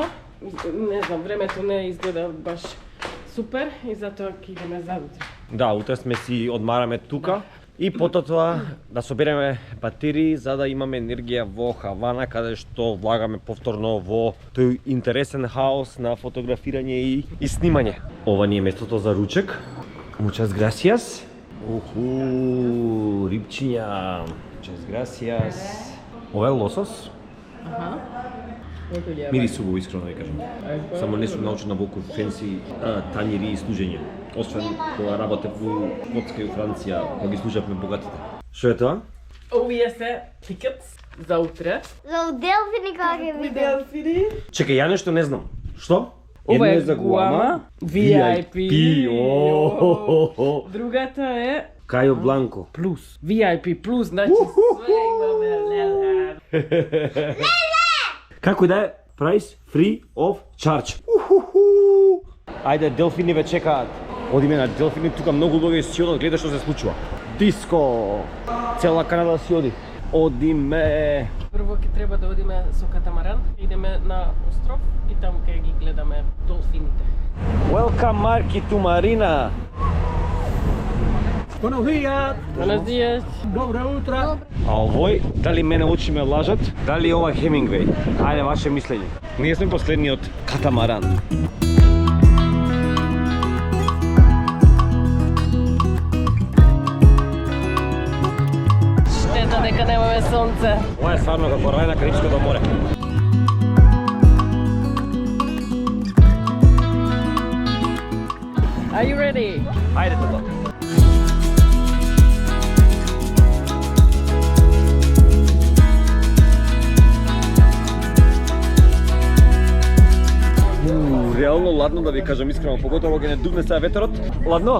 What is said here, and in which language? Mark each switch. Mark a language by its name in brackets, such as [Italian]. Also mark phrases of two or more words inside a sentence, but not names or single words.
[Macedonian] Не знам, времето не изгледа баш супер и затоа ќе идеме за утре. Да, утре сме си одмараме тука и потоа да собереме батерии за да имаме енергија во Хавана, каде што влагаме повторно во тој интересен хаос на фотографирање и снимање. Ова ни е местото за ручек. [Spanish] Muchas gracias. Рибчиња. Muchas gracias. [Macedonian] Ова е лосос. Аха. Мириси убаво, искрено да кажам. Само не сум научен на волку фенси тањери и служење. Освен кога работев во Шкотска и Франција, кога ги служавме богатите. Што е тоа? Овие се тикетс за утре. За Делфини кога ќе видам. Делфини. Чекај, ја нешто не знам. Што? Ова Едно е за Гуама, VIP. Другата е Кајо Бланко. плюс. VIP плюс, значи све имаме леле. Како и да е, [English] price free of charge. [Macedonian] Ајде, делфини ве чекаат. Одиме на делфини, тука многу луѓе си одат, гледа што се случува. Диско! Цела Канада си оди. Одиме! Прво ќе треба да одиме со катамаран, идеме на остров и таму ќе ги гледаме долфините. [English] Welcome Marki to Marina. [Spanish] Buenos días. Buenos días. [Macedonian] Добро утро. А овој, дали мене очи ме лажат, дали ова Хемингвей? Ајде, ваше мислење. Ние сме последниот катамаран. Штета дека немаме сонце. Ова е стварно како рај на Карипското море. [English] Are you ready? [Macedonian] Ајде тато. Реално ладно, да ви кажам искрено, поготово ќе не дувне сега ветерот. Ладно.